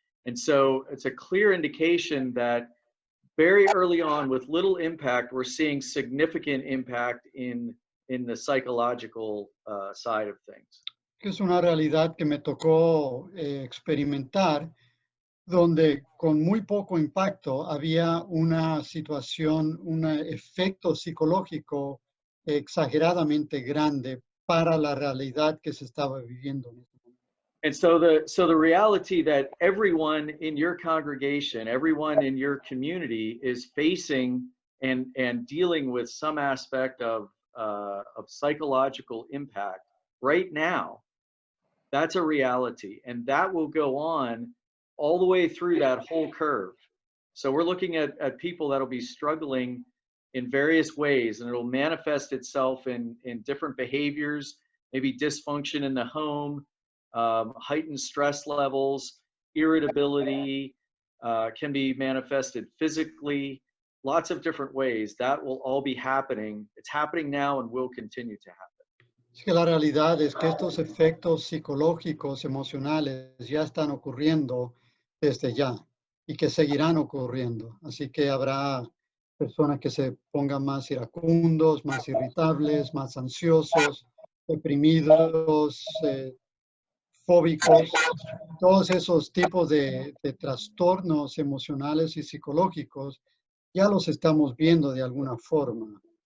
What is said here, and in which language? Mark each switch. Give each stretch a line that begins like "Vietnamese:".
English: And so it's a clear indication that very early on, with little impact, we're seeing significant impact in the psychological side of things.
Spanish: Es una realidad que me tocó experimentar, donde con muy poco impacto había una situación, un efecto psicológico exageradamente grande para la realidad que se estaba viviendo.
English: And so the reality that everyone in your congregation, everyone in your community is facing and dealing with some aspect of psychological impact right now, that's a reality, and that will go on all the way through that whole curve. So we're looking at people that'll be struggling in various ways, and it'll manifest itself in different behaviors, maybe dysfunction in the home, heightened stress levels, irritability, can be manifested physically, lots of different ways. That will all be happening. It's happening now and will continue to happen.
Spanish: Es que la realidad es que estos efectos psicológicos, emocionales, ya están ocurriendo desde ya y que seguirán ocurriendo. Así que habrá personas que se pongan más iracundos, más irritables, más ansiosos, deprimidos, fóbicos, todos esos tipos de trastornos emocionales y psicológicos ya los estamos viendo de alguna forma.